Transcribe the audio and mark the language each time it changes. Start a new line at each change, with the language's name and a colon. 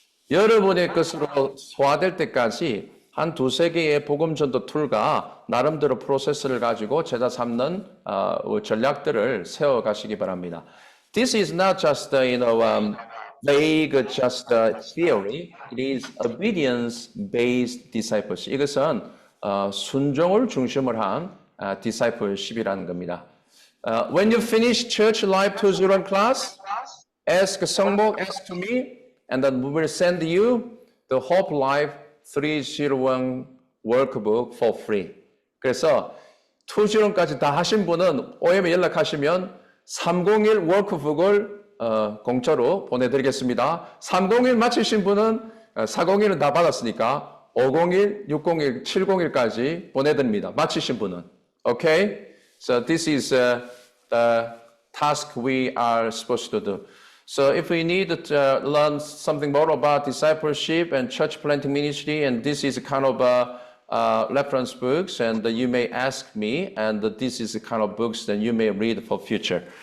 Korean: 여러분의 것으로 소화될 때까지 한 두세 개의 복음 전도 툴과 나름대로 프로세스를 가지고 제자 삼는 전략들을 세워가시기 바랍니다.
English: This is not just vague, just theory. It is obedience-based discipleship.
Korean: 이것은 순종을 중심으로 한 discipleship이라는 겁니다.
English: When you finish Church Life 201 class, ask 성목, ask to me, and then we will send you the Hope Life 301 workbook for free.
Korean: 그래서 201까지 다 하신 분은 OM에 연락하시면 301 워크북을 공짜로 보내드리겠습니다. 301 마치신 분은 401은 다 받았으니까 501, 601, 701까지 보내드립니다. 마치신 분은. Okay?
English: So this is the task we are supposed to do. So if we need to learn something more about discipleship and church planting ministry, and this is kind of reference books, and you may ask me, and this is the kind of books that you may read for future.